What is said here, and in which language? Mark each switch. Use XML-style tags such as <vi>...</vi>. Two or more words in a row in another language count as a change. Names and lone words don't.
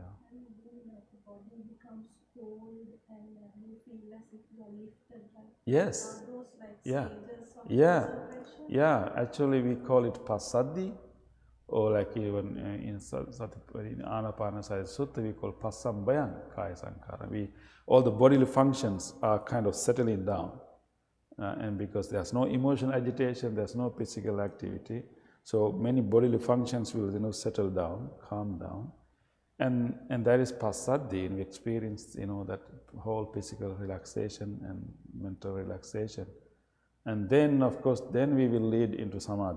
<en>And then the body becomes cold and you feel as if you are lifted. Yes. Are those like Yeah. stages of Yeah. concentration? Yeah. Actually, we call it passaddhi, or like even in Anapanasati Sutta, we call</en> <pi>passambayang kaya sankhara.</pi> <en>All the bodily functions are kind of settling down. And because there's no emotional agitation, there's no physical activity, so many bodily functions will settle down, calm down, and that is passaddhi, and we experience that whole physical relaxation and mental relaxation, and then of course then we will lead into samadhi.</en>